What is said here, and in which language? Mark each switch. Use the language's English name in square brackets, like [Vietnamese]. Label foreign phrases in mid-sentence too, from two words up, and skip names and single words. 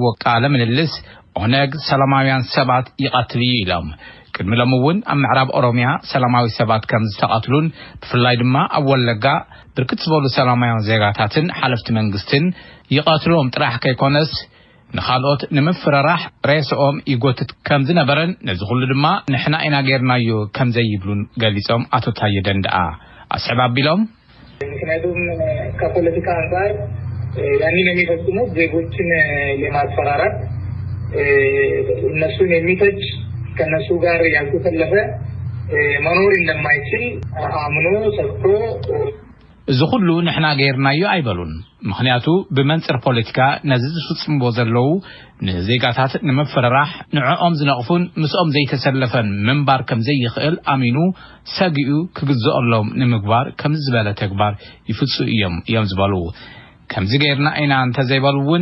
[Tigrinya] ቃለ ምልልስ ኦነግ ሰላማውያን ሰባት ይቀትል ኢሎም ቅድሚ ሎም እውን ኣብ ምዕራብ ኦሮሚያ ሰላማዊ ሰባት ከም ዝተቀትሉን ብፍላይ ድማ ኣብ ወለጋ ብርክት ዝበሉ ሰላማውያን ዜጋታትን ሓለፍቲ መንግስትን ይቀትሎም ጥራሕ ከይኮነስ ንኻልኦት ንምፍራራሕ ሬስኦም ይጎትት ከም ዝነበረን ነዚ ኩሉ ድማ ንሕና ኢና ጌርናዮ ከም ዘይብሉን ገሊጾም አቶ ታዬ ዳንዳኣ አስዕብ አቢሎም [Amharic] ምክንያቱም ከፖለቲካ አንጻር ያንን የሚፈጽሙት ዜጎችን ለማስፈራራት እነሱን የሚተች ከነሱ ጋር ያልተሰለፈ መኖር እንደማይችል አምኖ ሰጥቶ [Tigrinya] እዚ ኩሉ ንሕና ጌርናዮ አይበሉን ምክንያቱ ብመንጽር ፖለቲካ ነዚ ዝፍጽምዎ ዘለው ንዜጋታት ንምፍራራሕ ንዕኦም ዝነቕፉን ምስኦም ዘይተሰለፈን መንባር ከም ዘይኽእል አሚኑ ሰጊኡ ክግዝኦሎም ንምግባር ከም ዝበለ ተግባር ይፍጽሙ እዮም ዝበሉ ከምዚ ጌርና ኢና እንተ ዘይበሉውን